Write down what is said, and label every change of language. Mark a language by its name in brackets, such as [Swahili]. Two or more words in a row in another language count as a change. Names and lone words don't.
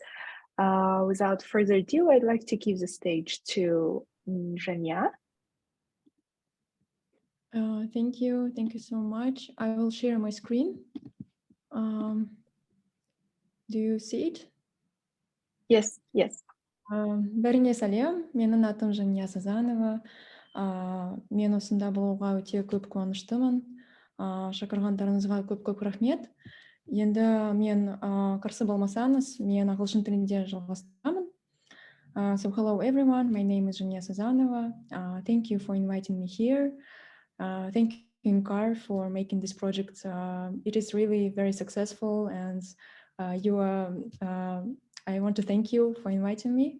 [English] Without further ado, I'd like to give the stage to Jania. Thank you so much. I will share my screen. Do you see it? Yes. [Kazakh] Бәріңе сәлем, менің атым Жания Сазанова. Мен осында болуға өте көп қуаныштымын. Шақырғандарыңызға көп рахмет. Енді мен қарсы болмасаңыз, мен ағылшын тілінде жалғастырамын. [English] So hello everyone, my name is Jania Sazanova. Thank you for inviting me here. Thank you, Inkar, for making this project. It is really very successful, and I want to thank you for inviting me.